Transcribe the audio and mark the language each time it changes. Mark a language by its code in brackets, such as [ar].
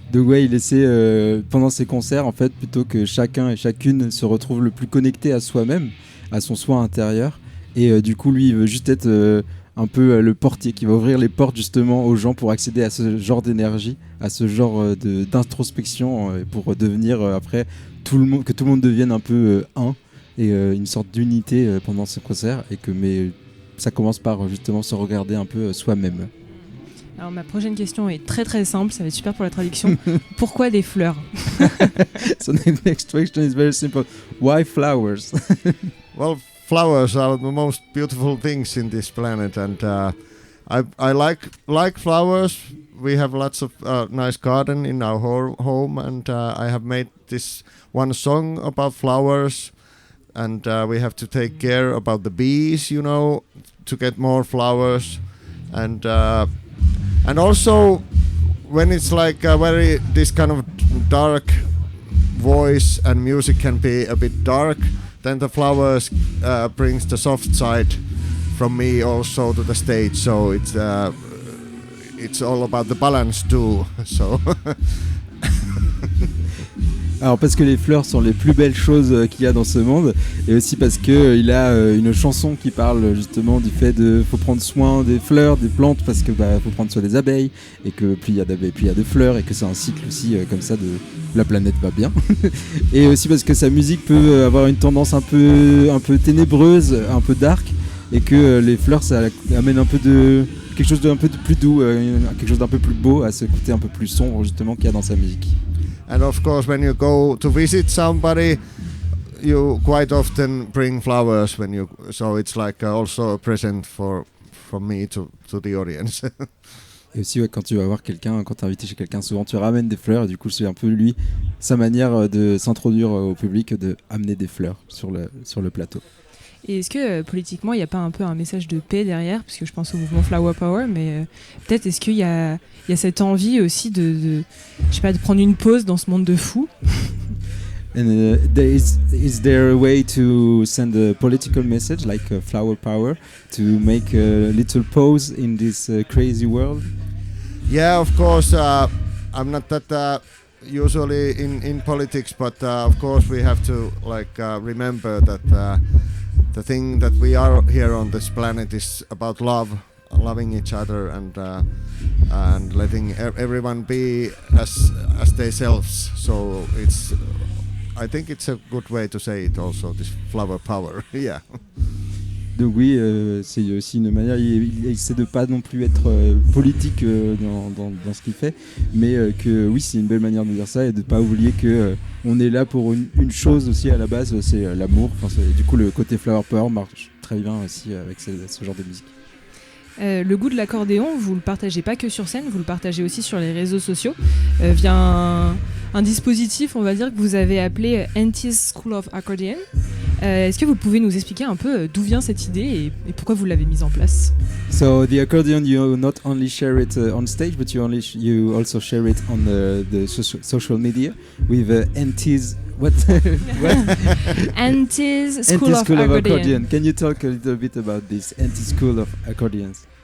[fr] Donc ouais, il essaie pendant ses concerts en fait, plutôt que chacun et chacune se retrouve le plus connecté à soi-même, à son soi intérieur, et du coup lui il veut juste être un peu le portier qui va ouvrir les portes justement aux gens pour accéder à ce genre d'énergie, à ce genre d'introspection, pour devenir après que tout le monde devienne un peu un, et une sorte d'unité pendant ce concert, mais ça commence par justement se regarder un peu soi-même. Alors ma prochaine question est très très simple, ça va être super pour la traduction. Pourquoi des fleurs? [en] So the next question is very simple. Why flowers? Well, flowers are the most beautiful things in this planet, and I like flowers. We have lots of nice garden in our home, and I have made this one song about flowers, and we have to take care about the bees, to get more flowers, and also when it's like this kind of dark voice and music can be a bit dark, then the flowers brings the soft side from me also to the stage. So it's all about the balance too. So. [fr] Alors parce que les fleurs sont les plus belles choses qu'il y a dans ce monde, et aussi parce que il a une chanson qui parle justement du fait de faut prendre soin des fleurs, des plantes, parce que faut prendre soin des abeilles, et que plus il y a d'abeilles, plus il y a de fleurs, et que c'est un cycle aussi comme ça de la planète va bien. Et aussi parce que sa musique peut avoir une tendance un peu ténébreuse, un peu dark, et que les fleurs ça amène un peu de quelque chose d'un peu plus doux, quelque chose d'un peu plus beau à ce côté un peu plus sombre justement qu'il y a dans sa musique. [en] And of course, when you go to visit somebody, you quite often bring flowers so it's like also a present from me to the audience. [fr] Et aussi, quand tu vas voir quelqu'un, quand tu es invité chez quelqu'un, souvent tu ramènes des fleurs, et du coup c'est un peu lui, sa manière de s'introduire au public, de amener des fleurs sur le plateau. Et est-ce que politiquement il n'y a pas un peu un message de paix derrière, parce que je pense au mouvement Flower Power, mais peut-être est-ce qu'il y a cette envie aussi de prendre une pause dans ce monde de fous? [en] And is there a way to send a political message like Flower Power to make a little pause in this crazy world? Yeah, of course. I'm not that usually in politics, but of course we have to remember that the thing that we are here on this planet is about loving each other, and letting everyone be as themselves. So I think it's a good way to say it also, this flower power. Yeah. [fr] Donc oui, c'est aussi une manière, il essaie de pas non plus être politique dans ce qu'il fait, mais que oui, c'est une belle manière de dire ça et de pas oublier que on est là pour une chose aussi à la base, c'est l'amour. Enfin, du coup, le côté Flower Power marche très bien aussi avec ce genre de musique. Le goût de l'accordéon, vous le partagez pas que sur scène, vous le partagez aussi sur les réseaux sociaux via un dispositif, on va dire, que vous avez appelé Auntie's School of Accordion. Est-ce que vous pouvez nous expliquer un peu d'où vient cette idée et pourquoi vous l'avez mise en place? [en] So the accordion, you not only share it on stage, but you also share it on the social media with Auntie's what? Auntie's School of Accordion. Can you talk a little bit about this Auntie's School of Accordions?